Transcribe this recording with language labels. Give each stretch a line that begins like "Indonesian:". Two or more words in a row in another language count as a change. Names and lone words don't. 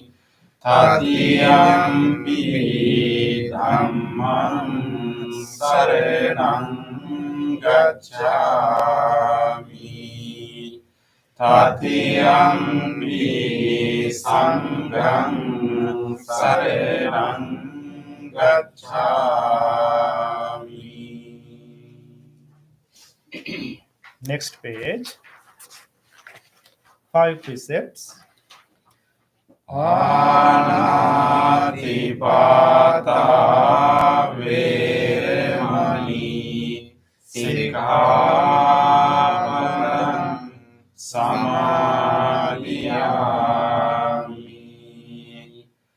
Pali: Tatiyampi dhammang sarenang gacchami. Tatiyampi sanghang sarenang gacchami.
English: Next page. 5 precepts.
Pali: Anatipata veremani sikkhapadam samadhiyami.